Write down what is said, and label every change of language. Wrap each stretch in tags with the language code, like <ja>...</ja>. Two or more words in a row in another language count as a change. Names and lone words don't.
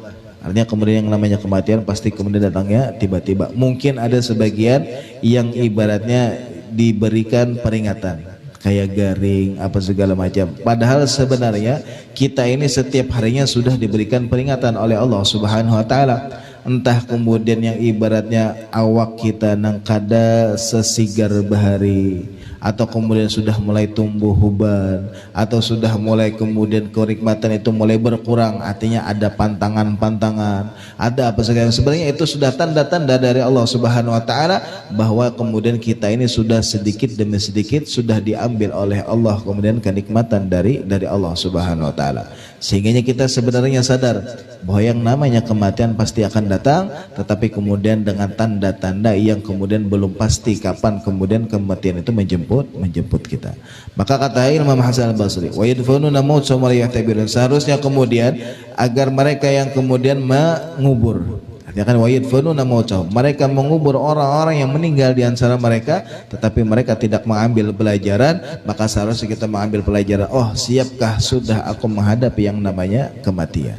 <id>Artinya kemudian yang namanya kematian pasti kemudian datangnya tiba-tiba. Mungkin ada sebagian yang ibaratnya diberikan peringatan. kayak garing apa segala macam. Padahal sebenarnya kita ini setiap harinya sudah diberikan peringatan oleh Allah</id> <ar>Subhanahu wa taala.</ar> <id>Entah kemudian yang ibaratnya</id> <bjn>awak kita nang kada sesigar bahari,</bjn> <id>atau kemudian sudah mulai tumbuh uban, atau sudah mulai kemudian kenikmatan itu mulai berkurang, artinya ada pantangan-pantangan, ada apa segala. Sebenarnya itu sudah tanda-tanda dari Allah</id> <ar>Subhanahu wa taala</ar> <id>bahwa kemudian kita ini sudah sedikit demi sedikit sudah diambil oleh Allah kemudian kenikmatan dari Allah</id> <ar>Subhanahu wa taala.</ar> <id>Sehingga kita sebenarnya sadar bahwa yang namanya kematian pasti akan datang, tetapi kemudian dengan tanda-tanda yang kemudian belum pasti kapan kemudian kematian itu menjemput kita. Maka kata Imam Hasan al-Basri,</id> <ar>wa yadfununa mauta wa yahtabirun,</ar> <id>seharusnya kemudian agar mereka yang kemudian mengubur, artinya kan</id> <ar>wa yadfununa mauta,</ar> <id>mereka mengubur orang-orang yang meninggal di antara mereka, tetapi mereka tidak mengambil pelajaran, maka seharusnya kita mengambil pelajaran. Oh, siapkah sudah aku menghadapi yang namanya kematian?</id>